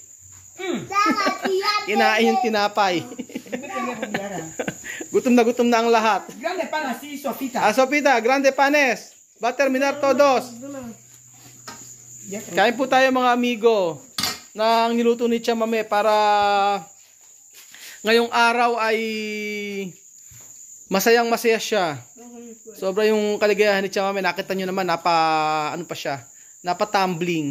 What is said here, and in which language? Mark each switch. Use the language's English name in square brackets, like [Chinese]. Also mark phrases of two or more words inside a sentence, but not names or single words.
[Filipino] Kinain yung tinapay. Gutom na ang lahat. [Spanish] Grande pan así, Sofita. Sofita, grande panes. Va a terminar todos. [Filipino] Kain po tayo mga amigo ng niluto ni Chamame para ngayong araw ay masayang masaya siya. Sobra yung kaligayahan ni Chamame. Nakita nyo naman, napa-tumbling.